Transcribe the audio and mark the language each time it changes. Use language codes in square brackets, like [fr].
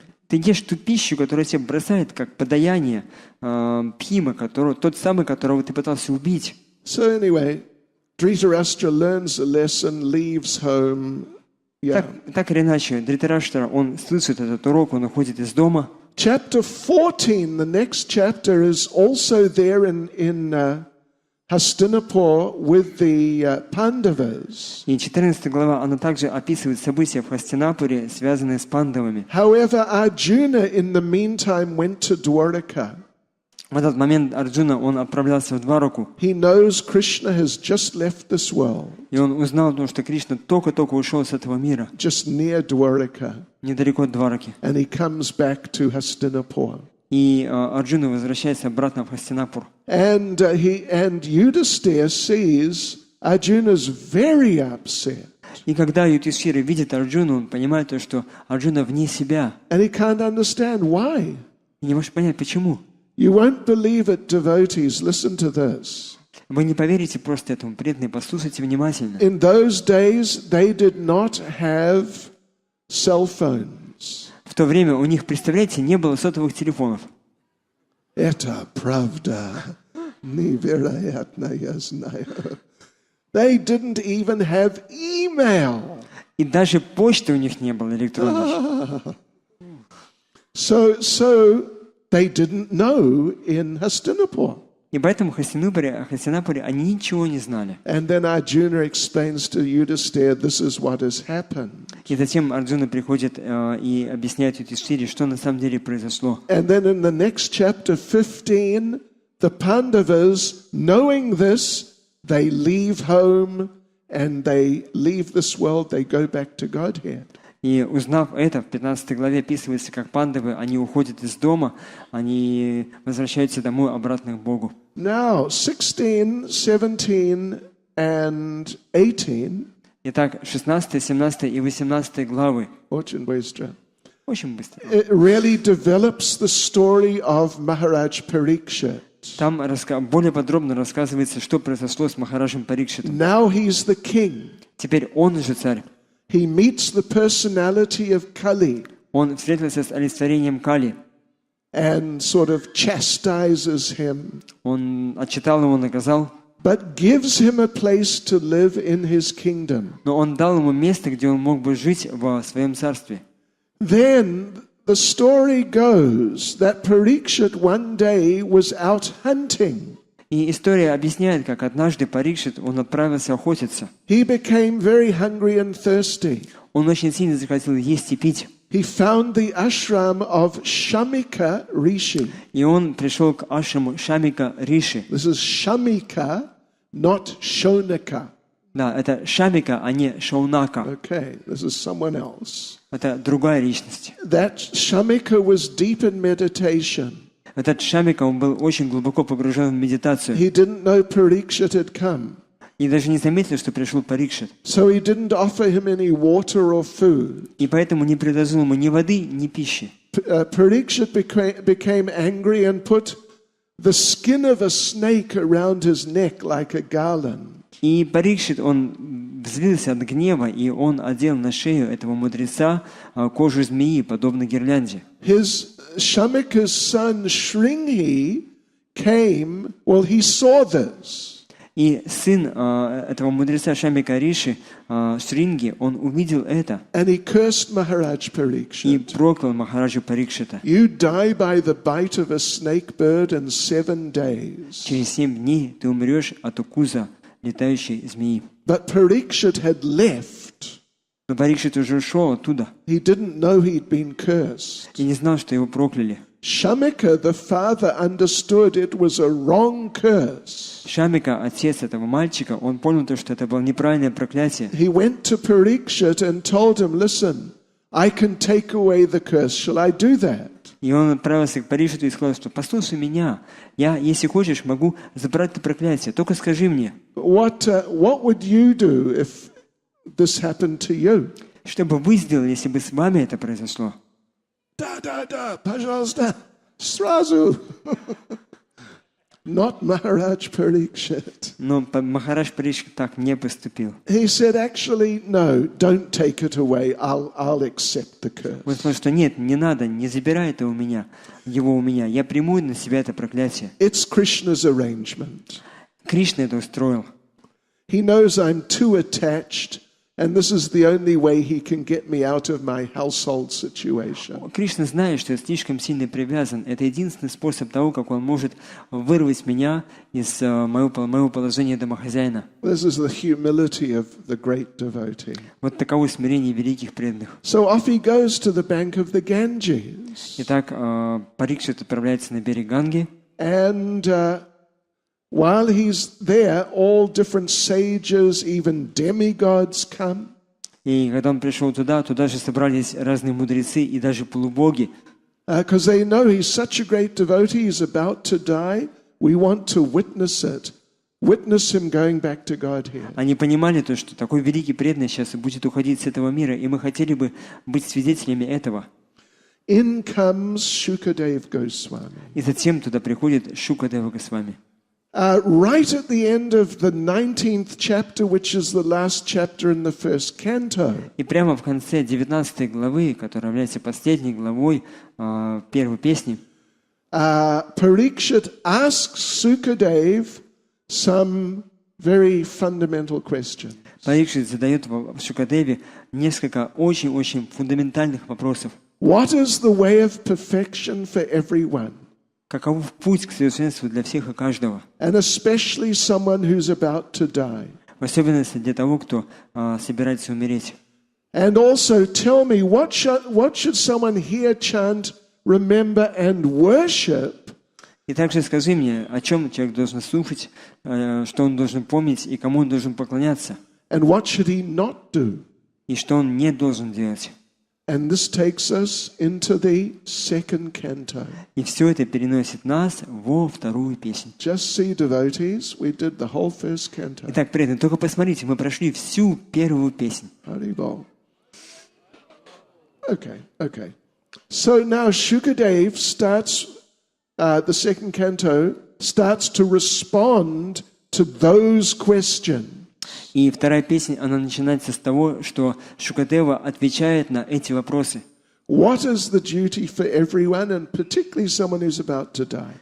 [ru] Ты ешь ту пищу, которая тебя бросает, как подаяние Бхима, тот самый, которого ты пытался убить. [en] So anyway, Dhritarashtra learns a lesson, leaves home. Yeah. [ru] Так или иначе, Dhritarashtra, он слышит этот урок, он уходит из дома. [en] Chapter 14, the next chapter, is also there in Hastinapur with the Pandavas. [ru] И 14 глава, она также описывает события в Хастинапуре, связанные с пандавами. [en] However, Arjuna in the meantime went to Dwaraka. [ru] В этот момент Арджуна, он отправлялся в Двараку. [en] He knows Krishna has just left this world. [ru] И он узнал, что Кришна только-только ушел с этого мира. [en] Just near Dwaraka. [ru] Недалеко от Двараки. [en] And he comes back to Hastinapur. [ru] И Арджуна возвращается обратно в Хастинапур. [en] And Yudhisthira sees Arjuna's very upset. [ru] И когда Юдхишthира видит Арджуну, он понимает, что Арджуна вне себя. [en] And he can't understand why. [ru] И не может понять, почему. [en] You won't believe it, devotees. Listen to this. [ru] Вы не поверите просто этому, преданные, послушайте внимательно. [en] In those days, they did not have cell phones. [ru] В то время у них, представляете, не было сотовых телефонов. Это правда. Невероятно, я знаю. [en] They didn't even have email. [ru] И даже почты у них не было электронной. [en] So they didn't know in Hastinapur. [ru] И поэтому в Хастинапуре они ничего не знали. [en] And then Arjuna explains to Yudhishthira, this is what has happened. [ru] И затем Арджуна приходит и объясняет Юдхиштире, что на самом деле произошло. [en] And then in the next chapter 15, the Pandavas, knowing this, they leave home and they leave this world, they go back to Godhead. [ru] И узнав это, в 15 главе описывается, как пандавы, они уходят из дома, они возвращаются домой обратно к Богу. [en] Now, 16, 17, and 18. [ru] Итак, 16, 17 и 18 главы. Очень быстро. Очень быстро. [en] It really develops the story of Maharaj Parikshit. [ru] Там более подробно рассказывается, что произошло с Махараджем Парикшитом. [en] Now he's the king. [ru] Теперь он же царь. [en] He meets the personality of Kali. [ru] Он встретился с олицетворением Кали. [en] And sort of chastises him. [ru] Он отчитал его, наказал. [en] But gives him a place to live in his kingdom. [ru] Но он дал ему место, где он мог бы жить в своем царстве. [en] Then the story goes that Parikshit one day was out hunting. [ru] И история объясняет, как однажды Парикшит, он отправился охотиться. [en] He became very hungry and thirsty. [ru] Он очень сильно захотел есть и пить. [en] He found the ashram of Shamika Rishi. [ru] И он пришел к ашраму Шамика Риши. [en] This is Shamika, not Shonaka. [ru] Да, это Шамика, а не Шаунака. [en] Okay, this is someone else. [ru] Это другая личность. [en] That Shamika was deep in meditation. [ru] Этот Шамика, он был очень глубоко погружен в медитацию. [en] He didn't know Parikshit had come. [ru] И даже не заметил, что пришел Парикшит. [en] So he didn't offer him any water or food. [ru] И поэтому не предложил ему ни воды, ни пищи. [en] Parikshit became angry and put the skin of a snake around his neck like a garland. [ru] И Парикшит, он взвился от гнева, и он одел на шею этого мудреца кожу змеи, подобно гирлянде. [en] His Shamika's son Shringhi came, well, he saw this. [ru] И сын этого мудреца Шамика Риши, Шринги, он увидел это. [en] And he cursed Maharaj Parikshit. [ru] И проклял Махараджа Парикшита. [en] You die by the bite of a snake bird in 7 days. [ru] Через 7 дней ты умрешь от укуса летающей змеи. [en] But Parikshit had left. [ru] Но Парикшит уже ушел оттуда. [en] He didn't know he'd been cursed. [ru] И не знал, что его прокляли. [en] Shamika, the father, understood it was a wrong curse. [ru] Шамика, отец этого мальчика, он понял, что это было неправильное проклятие. [en] He went to Parikshit and told him, listen, I can take away the curse. Shall I do that? [ru] И он отправился к Парикшиту и сказал, что послушай меня, я, если хочешь, могу забрать это проклятие, только скажи мне. [en] What would you do if this happened to you? [ru] Что бы вы сделали, если бы с вами это произошло? Да, пожалуйста, сразу. [en] Not Maharaj Parikshit. [ru] Но Махарадж Парикшит так не поступил. [en] He said, actually, no, don't take it away. I'll accept the curse. [ru] Он сказал, что нет, не надо, не забирай это его у меня. Я приму на себя это проклятие. [en] It's Krishna's arrangement. [ru] Кришна это устроил. [en] He knows I'm too attached, and this is the only way he can get me out of my household situation. [ru] Кришна знает, что я слишком сильно привязан. Это единственный способ того, как он может вырвать меня из моего положения домохозяина. [en] This is the humility of the great devotee. [ru] Вот таково смирение великих преданных. [en] So off he goes to the bank of the Ganges. [ru] Итак, Парикшит отправляется на берег Ганги. [en] And while he's there, all different sages, even demigods come. [ru] И когда он пришел туда же собрались разные мудрецы и даже полубоги. [en] Because they know he's such a great devotee, he's about to die. We want to witness it. Witness him going back to Godhead. [ru] Они понимали то, что такой великий преданный сейчас будет уходить с этого мира, и мы хотели бы быть свидетелями этого. [en] In comes Shukadev Goswami. [ru] И затем туда приходит Шукадева Госвами. [en] Right at the end of the 19th chapter, which is the last chapter in the first canto. [ru] И прямо в конце 19 главы, которая является последней главой первой песни, [en] Parikshit asks Sukadev some very fundamental questions. [ru] Парикшит задает Шукадеве несколько очень-очень фундаментальных вопросов. [en] What is the way of perfection for everyone? [ru] Каков путь к совершенству для всех и каждого? [en] And especially someone who's about to die. [ru] В особенности для того, кто собирается умереть. [en] And also tell me, what should someone here chant, remember and worship? [ru] И также скажи мне, о чем человек должен слушать, что он должен помнить и кому он должен поклоняться. [en] And what should he not do? [ru] И что он не должен делать. [en] And this takes us into the second canto. [ru] И все это переносит нас во вторую песню. [en] Just see, devotees, we did the whole first canto. [ru] Итак, преданные, только посмотрите, мы прошли всю первую песню. Haribol. [en] Okay. So now Shukadev starts, the second canto, starts to respond to those questions. [ru] И вторая песня, она начинается с того, что Шукадева отвечает на эти вопросы. [en] What is the duty for everyone, and particularly someone who's about to die?